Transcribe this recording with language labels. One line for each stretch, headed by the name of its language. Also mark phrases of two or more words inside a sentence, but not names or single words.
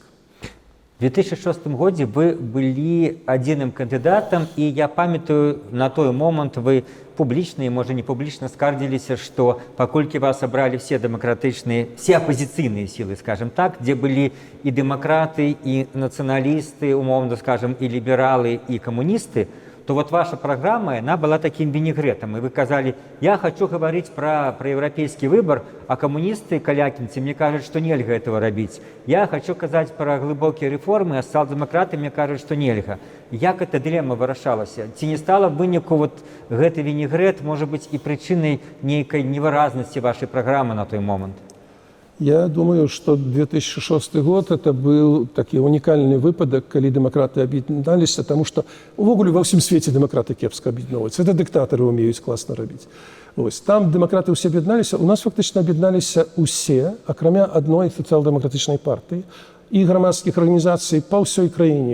Belarusian: В 2006 годзе вы былі адзіным кандыдатам, і я памятаю, на той момант вы публічна і, можа, не публічна скардзіліся, што паколькі вас абралі все дэмакратычныя, все апазіцыйныя сілы,
Russian: скажем так,
Belarusian: дзе былі і дэмакраты, і нацыяналісты, умоўна скажем, і лібералы, і камуністы,
Russian: то вот ваша программа, она была таким винегретом. И вы сказали, я хочу говорить про европейский выбор, а коммунисты, калякинцы, мне кажут, что нельзя этого робить. Я хочу сказать про глубокие реформы, а социал-демократы мне кажут, что нельзя.
Belarusian: Як эта дилемма вырашалась? Ці не стала вынику вот гэты винегрет,
Russian: может быть, и причиной некой невыразности вашей программы на той момент? Я думаю, что 2006 год это был
Belarusian: такі унікальны выпадак, калі дэмакраты аб'ядналіся, тому што увогуле ва ўсім свеце дэмакраты кепска аб'ядноўваюцца. Это дыктатары ўмеюць класна рабіць. Ось, там дэмакраты ўсе аб'ядналіся, у нас фактычна аб'ядналіся ўсе, акрамя адной сацыял-дэмакратычнай партыі і грамадскіх арганізацый па ўсёй краіне.